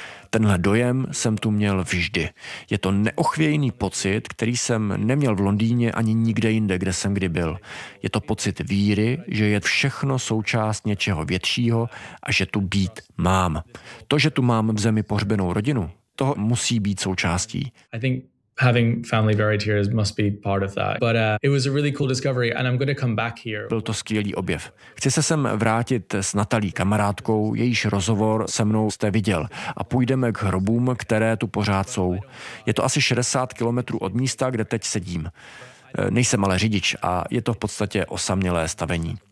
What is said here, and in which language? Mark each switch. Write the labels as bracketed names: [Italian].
[Czech] Tenhle dojem jsem tu měl vždy. Je to neochvějný pocit, který jsem neměl v Londýně ani nikde jinde, kde jsem kdy byl. Je to pocit víry, že je všechno součást něčeho většího a že tu být mám. To, že tu mám v zemi pohřbenou rodinu, toho musí být součástí. [English] I think having family buried here must be part of that. But it was a really cool discovery and I'm going to come back here. [Czech] Byl to skvělý objev. Chci se sem vrátit s Natalí, kamarádkou, jejíž rozhovor se mnou jste viděl a půjdeme k hrobům, které tu pořád jsou. Je to asi 60 kilometrů od místa, kde teď sedím. Nejsem ale řidič a je to v podstatě osamělé stavení.